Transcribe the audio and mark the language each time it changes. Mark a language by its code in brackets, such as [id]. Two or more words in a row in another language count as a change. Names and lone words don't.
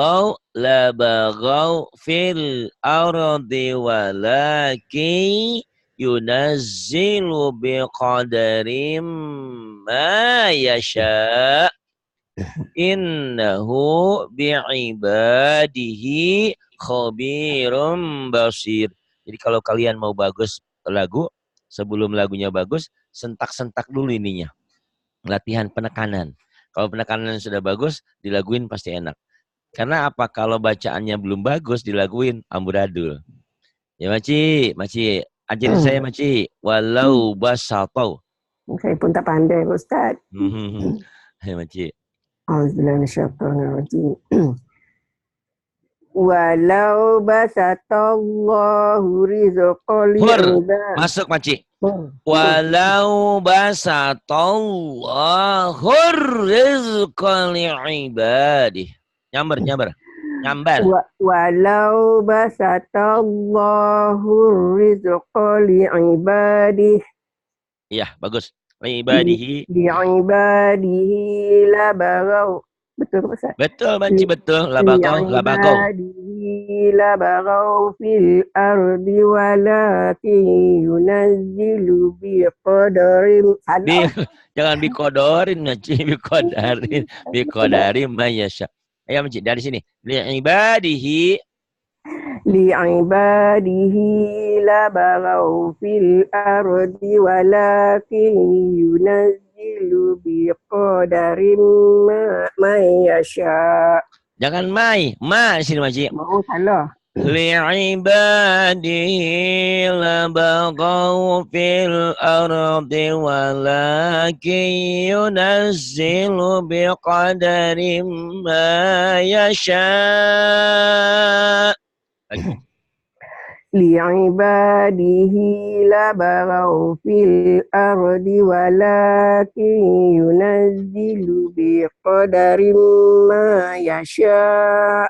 [ar] لبغوا في الأرض ولكن ينزل بقدر ما يشاء إنه بعباده خبير بصير. [id] Jadi kalau kalian mau bagus lagu, sebelum lagunya bagus, sentak-sentak dulu ininya. Latihan penekanan. Kalau penekanan sudah bagus, dilaguin pasti enak. Karena apa? Kalau bacaannya belum bagus, dilaguin amburadul. Ya Maci, ajarin saya Maci. [ar] ولو بسط. [id] Saya pun tak pandai Ustaz. Ya Maci. [ar] أعوذ بالله ولو بسط الله الرزق لعباد. [id] Masuk Maci. [ar] ولو بسط الله الرزق لعباده. [id] Nyambar. [ar] ولو بسط الله الرزق لعباده. [id] Iya, bagus. Li'ibadihi. [ar] لعباده لبغوا. [id] Betul Ustaz? Betul Manci, betul. [ar] Labaghaw. لعباده لبغوا في الأرض ولكن ينزل بقدر. [id] Jangan bikodorin Manci, [ar] بقدر ما يشاء. [id] Ayo Manci, dari sini. Li'ibadihi [ar] لبغوا في الأرض ولكن ينزل بقدر ما يشاء. [id] Jangan ma di sini Manci. Mau salah. [ar] لعباده لبغوا في الأرض ولكن ينزل بقدر ما يشاء. لعباده لبغوا في الأرض ولكن ينزل بقدر ما يشاء.